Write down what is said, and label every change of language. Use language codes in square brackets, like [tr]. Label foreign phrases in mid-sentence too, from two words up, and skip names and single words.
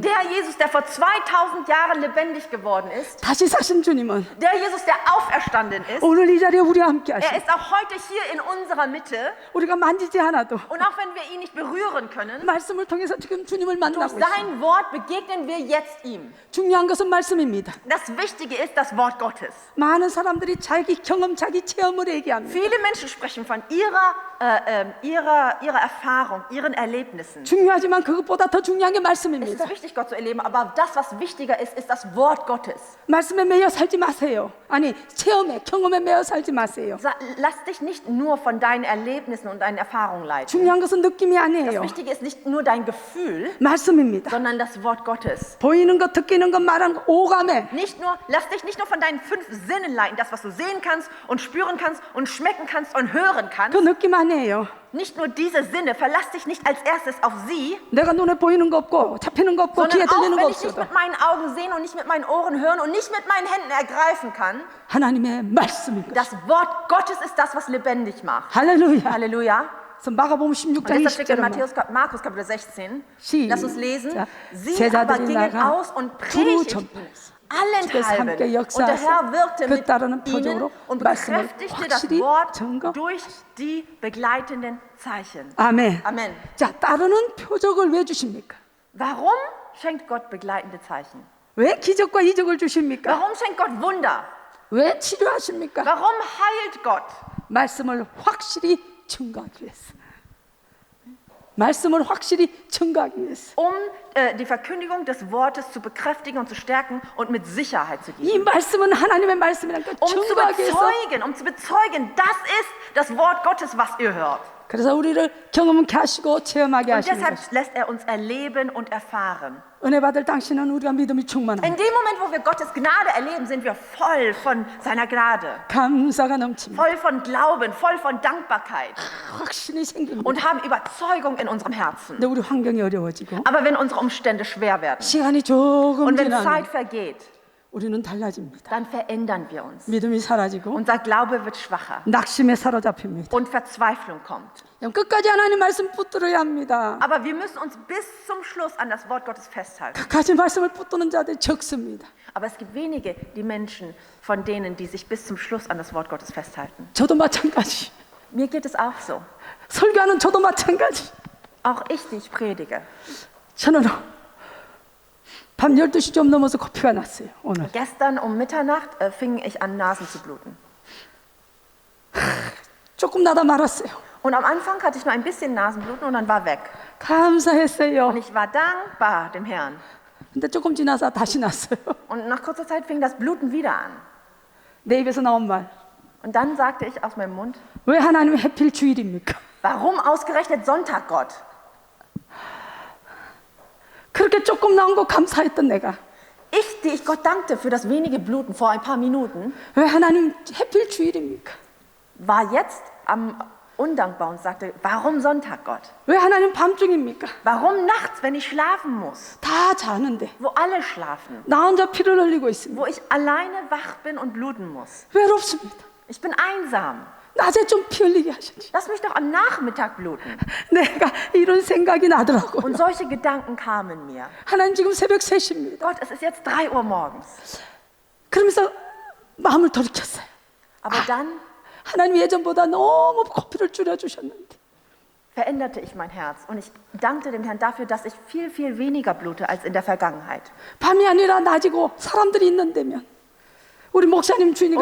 [de] Der Jesus, der vor 2000 Jahren lebendig geworden ist, [ko] 다시 사신 주님은 [de] der Jesus, der auferstanden ist, [ko] 오늘 이 자리에 우리와 함께 [de] er [ko] 하시고 [de] ist auch heute hier in unserer Mitte. [ko] 우리가 만지지 않아도 [de] Und auch wenn wir ihn nicht berühren können, [ko] 말씀을 통해서 지금 주님을 [de] durch [ko] 만나고 있습니다. [de] sein Wort begegnen wir jetzt ihm. [ko] 중요한 것은 말씀입니다. [de] Das Wichtige ist das Wort Gottes. [ko] 많은 사람들이 자기 경험, 자기 체험을 얘기합니다. [de] Viele Menschen sprechen von ihrer Erfahrung, ihren Erlebnissen. [ko] 중요하지만 그것보다 더 중요한 게 [de] Es [ko] 말씀입니다. [de] ist wichtig, Gott zu erleben, aber das, was wichtiger ist, ist das Wort Gottes. [ko] 말씀에 매여 살지 마세요. 아니 체험에, 경험에 매여 살지 마세요. [de] Lass dich nicht nur von deinen Erlebnissen und deinen Erfahrungen leiten. [ko] 중요한 것은 느낌이 [de] Das [ko] 아니에요. [de] Wichtige ist nicht nur dein Gefühl, [ko] 말씀입니다. [de] sondern das Wort Gottes. [ko] 보이는 것, 듣기는 것, 말하는 것, 오감에 [de] Lass dich nicht nur von deinen 5 Sinnen leiten, das, was du sehen kannst und spüren kannst und schmecken kannst und hören kannst. [ko] 그 느낌 아니에요. [de] Nicht nur diese Sinne, verlass dich nicht als erstes auf sie, [ko] 내가 눈에 보이는 거 없고 잡히는 거 없고 [de] sondern [ko] 귀에 [de] auch [ko] 들리는 거 [de] wenn ich nicht [ko] 없어도 [de] mit meinen Augen sehen und nicht mit meinen Ohren hören und nicht mit meinen Händen ergreifen kann. [ko] 하나님의 말씀인 것. [de] Das Wort Gottes ist das, was lebendig macht. [ko] 할렐루야. [de] Halleluja. [ko] 그래서 마가복음 [de] Und [ko] 16장 [de] deshalb steht in [ko] 20절은 [de] Markus Kapitel 16, [ko] 시작. [de] lass uns lesen, sie [ko] 제자들이 [de] aber gingen [ko] 나가 [de] aus und [ko] 두루 [de] predigten [ko] 전파했어. [de] allenthalben. [ko] 함께 [de] Und der [ko] 역사하사 [de] Herr wirkte [ko] 그 [de] mit [ko] 따르는 [de] ihnen [ko] 표적으로 [de] und [ko] 말씀을 [de] bekräftigte das [ko] 확실히 [de] Wort [ko] 증거. [de] durch die begleitenden Zeichen. [ko] 아멘. [de] Amen. [ko] 자, 따르는 표적을 왜 주십니까? [de] Warum schenkt Gott begleitende Zeichen? [ko] 왜 기적과 이적을 주십니까? [de] Warum schenkt Gott Wunder? [ko] 왜 치료하십니까? [de] Warum heilt Gott? [ko] 말씀을 확실히 증거하기 위해서. 말씀을 확실히 증거하기 위해서. [de] Die Verkündigung des Wortes zu bekräftigen und zu stärken und mit Sicherheit zu [ko] 이 [de] geben. [ko] 말씀은 하나님의 말씀이라는 걸 증거하기 위해서. [de] Um zu bezeugen, das ist das Wort Gottes, was ihr hört. [ko] 그래서 우리를 경험케 하시고 체험하게 [de] Und [ko] 하시는 [de] deshalb [ko] 것이. [de] lässt er uns erleben und erfahren. [ko] 은혜 받을 당신은 우리가 믿음이 충만합니다. [de] In dem Moment, wo wir Gottes Gnade erleben, sind wir voll von seiner Gnade. [ko] 감사가 넘칩니다. [de] Voll von Glauben, voll von Dankbarkeit. [ko] 확신이 생깁니다. [de] Und haben Überzeugung in unserem Herzen. [ko] 근데 우리 환경이 어려워지고 [de] Aber wenn unsere Umstände schwer werden [ko] 시간이 조금 [de] und wenn [ko] 지나면 [de] Zeit vergeht, [ko] 우리는 달라집니다. [de] dann verändern wir uns. [ko] 믿음이 사라지고 [de] Unser Glaube wird schwacher [ko] 낙심에 사로잡힙니다. [de] und Verzweiflung kommt. [ko] 끝까지 하나님 말씀 붙들어야 합니다. [de] Aber wir müssen uns bis zum Schluss an das Wort Gottes festhalten. [ko] 끝까지 말씀을 붙드는 자들이 적습니다. [de] Aber es gibt wenige, die Menschen von denen, die sich bis zum Schluss an das Wort Gottes festhalten. [ko] 저도 마찬가지. [de] Mir geht es auch so. [ko] 설교하는 저도 마찬가지. [de] Auch ich, die ich predige. [ko] 저는 밤 12시 좀 넘어서 코피가 났어요. 오늘. [de] Gestern um Mitternacht fing ich an, Nasen zu bluten. [ko] 조금 나다 말았어요. [de] Und am Anfang hatte ich nur ein bisschen Nasenbluten und dann war weg. [ko] 감사했어요. [de] Und ich war dankbar dem Herrn. [ko] 근데 조금 지나서 다시 났어요. [de] Und nach kurzer Zeit fing das Bluten wieder an. [ko] 내 입에서 나온 말. [de] Und dann sagte ich aus meinem Mund, [ko] 왜 하나님 해필 주일입니까? [de] warum ausgerechnet Sonntag, Gott? [ko] 그렇게 조금 나온 거 감사했던 내가 [de] Ich, die ich Gott dankte für das wenige Bluten vor ein paar Minuten, [ko] 왜 하나님 해필 주일입니까? [de] war jetzt undankbar und sagte, warum Sonntag, Gott? [ko] 왜 하나님 밤중입니까? [de] Warum nachts, wenn ich schlafen muss? [ko] 다 자는데 [de] Wo alle schlafen. [ko] 나 혼자 피를 흘리고 있습니다. [de] Wo ich alleine wach bin und bluten muss. [ko] 외롭습니다. [de] Ich bin einsam. [ko] 낮에 좀 피 흘리게 하시지. [de] Lass mich doch am Nachmittag bluten. [ko] 내가 이런 생각이 나더라고요. [de] Und solche Gedanken kamen mir. [ko] 하나님 지금 새벽 3시입니다. [de] Gott, es ist jetzt 3 Uhr morgens. [ko] 그러면서 마음을 돌이켰어요. [de] Aber dann [ko] 하나님 예전보다 너무 코피를 줄여주셨는데 [de] veränderte ich mein Herz. Und ich dankte dem Herrn dafür, dass ich viel, viel weniger blute als in der Vergangenheit. [ko] 밤이 아니라 낮이고 사람들이 있는 데면 우리 목사님 주인이가